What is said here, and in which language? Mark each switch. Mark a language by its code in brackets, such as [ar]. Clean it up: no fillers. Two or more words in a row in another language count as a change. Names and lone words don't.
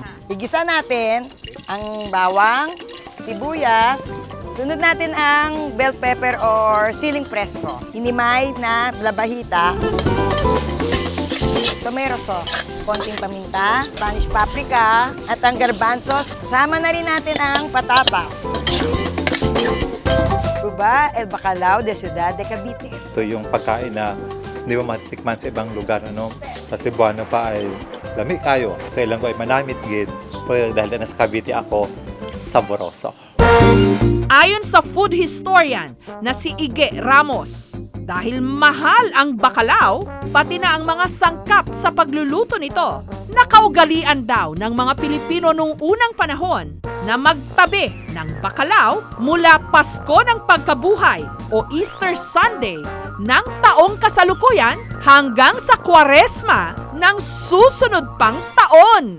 [tl] Igisa natin ang bawang, sibuyas. Sunod natin ang [en] bell pepper [tl] or siling presko. Hinimay na labahita. [en] Tomato sauce, [tl] konting paminta, [en] Spanish paprika, [tl] at ang garbanzos. Sasama na rin natin ang patatas. [es] Ruba, el bacalao de Ciudad de Cavite. [tl] Ito yung pagkain na hindi mo matitikman sa ibang lugar. Sa Cebuano pa ay [ceb] lamig kayo. [tl] Sa ilang ko ay [hil] manamit gid. [tl] Pero dahil na sa Cavite ako, saboroso. Ayon sa food historian na si Ige Ramos, dahil mahal ang bacalao, pati na ang mga sangkap sa pagluluto nito, nakaugalian daw ng mga Pilipino nung unang panahon na magtabi ng bacalao mula Pasko ng Pagkabuhay o Easter Sunday ng taong kasalukuyan hanggang sa Kwaresma ng susunod pang taon.